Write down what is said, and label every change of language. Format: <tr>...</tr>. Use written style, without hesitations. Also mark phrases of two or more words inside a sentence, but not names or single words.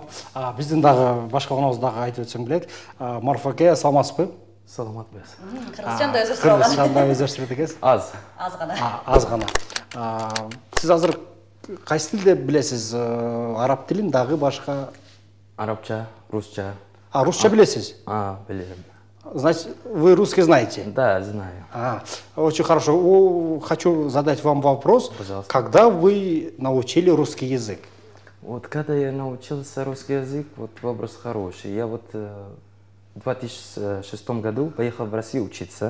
<ky>Биздин дагы башка коногубуз дагы айтып өтсөң келет. Марфа аке, саламатсызбы? Саламатбыз. Кыргызчанда өздөштүрүп алган. Кыргызчанда өздөштүрүп экенсиз? Аз. Аз гана. Аз гана. Сиз азыр кайсы тилди билесиз? Араб тилин дагы башка? Арабча, русча. Русча билесиз? Билем.</ky> <ru>Значит, вы русский знаете? Да, знаю. Очень хорошо. Хочу задать вам вопрос. Пожалуйста. Когда вы научили русский язык? Вот когда я научился русский язык, вот вопрос хороший. Я вот в 2006 году поехал в Россию учиться.</ru>